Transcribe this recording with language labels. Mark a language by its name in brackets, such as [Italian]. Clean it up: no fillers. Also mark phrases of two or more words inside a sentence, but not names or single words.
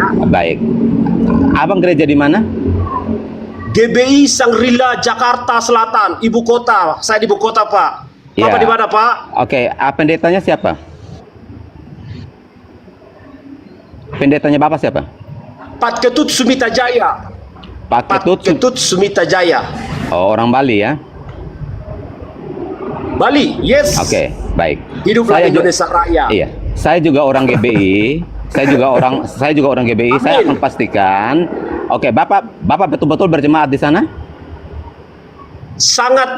[Indonesian] Baik. Abang gereja di mana? GBI Sangrila Jakarta Selatan, ibu kota. Saya di ibu kota Pak. Bapak Ya. di mana Pak? Oke, pendetanya siapa? Pendetanya Bapak siapa? Pat Ketut Sumita Jaya. Pak Pat Ketut. Ketut Sumita Jaya. Oh, orang Bali ya? Bali, yes. Oke, baik. Hiduplah Indonesia Raya. Iya, saya juga orang GBI. Saya juga orang GBI. Amin. Saya akan pastikan. Oke, Bapak betul-betul berjemaat di sana? Sangat.